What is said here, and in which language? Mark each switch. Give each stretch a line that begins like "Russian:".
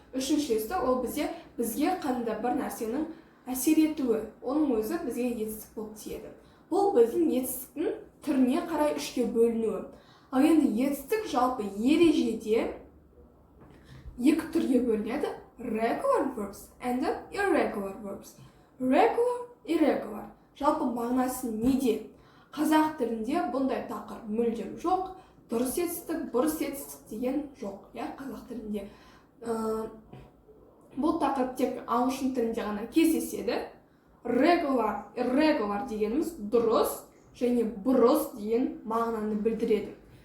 Kazakh: Үшіншісі ол бізге қандай бір нәрсенің әсер етуі, оның өзі бізге етістік болып тиеді. Бұл біздің етістіктің түріне қарай үшке бөлінуі. Ал енді етістік жалпы ережеде екі түрге бөлінеді.
English: regular verbs and irregular verbs.
Kazakh: Regular, irregular. Жалпы мағынасы неде? Қазақ тілінде бұндай тақырып мүлдем жоқ. Дұрыс етістік, бұрыс етістік деген жоқ, иә, қазақ тілінде. Бұл тақырып тек ағылшын тілінде ғана кездеседі. Regular, irregular дегеніміз дұрыс және бұрыс деген мағынаны білдіреді.